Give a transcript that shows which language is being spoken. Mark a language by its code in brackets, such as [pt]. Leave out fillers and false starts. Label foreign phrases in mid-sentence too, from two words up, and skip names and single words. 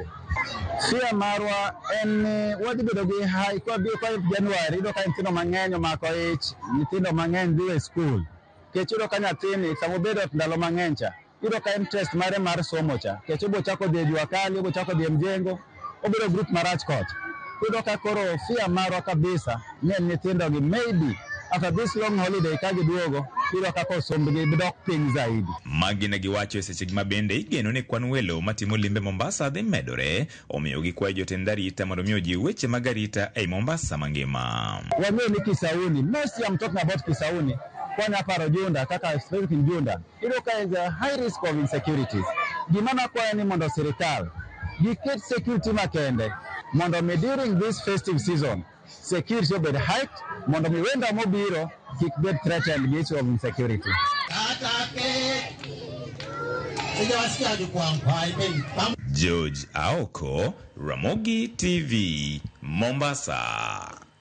[luo] Shia marwa en wadhi bedo gi high kwa January do ka nyithindo mang'eny omako ich, nyithindo mang'eny dhi e skul. Kechudo ka nyathini samobedo ndalo mang'eny cha, yudo ka interest mare mar somo cha, kechudo chako dhi [sw] Jua Kali, [luo] obo chako dhi Mjengo, obedo group marach kocha. Yudo ka koro fia marwa kabisa ni nyithindo gi [en] maybe after this long holiday [luo] ka giduogo yudo ka kosombgi bidok piny zaidi. Magi ne giwacho e sechegi mabende igeno ni kwan welo matimo limbe Mombasa dhi medore, omiyo gikwayo jotend arita mondo mi ojiw weche mag arita ei Mombasa mangima. Wang'eyo ni Kisauni, [en] mostly I'm talking about Kisauni. [luo] Kwanya paro [en] Junda, kaka specific in Junda, idoka is a high risk of insecurities. [luo] Gimana kwa ni mondo sirikal, giket security makende, mondo me [en] during this festive season, [luo] security obed hiked, mondo me wenda mobiro, kik bed [en] threatened with of insecurity. [luo] George Aoko, Ramogi TV, Mombasa.